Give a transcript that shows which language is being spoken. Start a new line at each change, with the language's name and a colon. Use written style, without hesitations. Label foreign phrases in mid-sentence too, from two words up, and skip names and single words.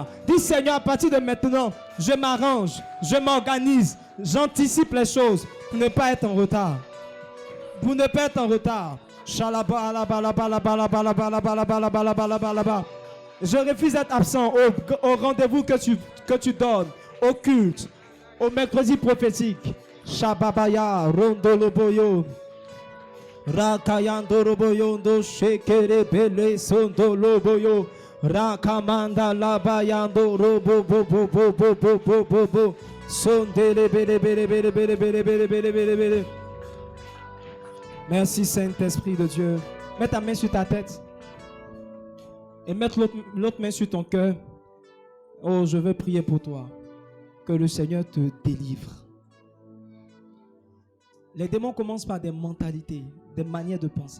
French: Dis Seigneur, à partir de maintenant, je m'arrange, je m'organise, j'anticipe les choses pour ne pas être en retard. Pour ne pas être en retard. Je refuse d'être absent au rendez-vous que tu donnes, au culte, au mercredi prophétique. Shababaya, Rondoloboyo. Rakayandoroboyondo, Shekerebele, Sondoloboyo. Rakamanda labayando robo bo bo bo bo bo bo bo bo. Sondele bele bele bele bele bele bele bele bele bele. Merci Saint-Esprit de Dieu. Mets ta main sur ta tête et mets l'autre main sur ton cœur. Oh, je veux prier pour toi. Que le Seigneur te délivre. Les démons commencent par des mentalités, des manières de penser.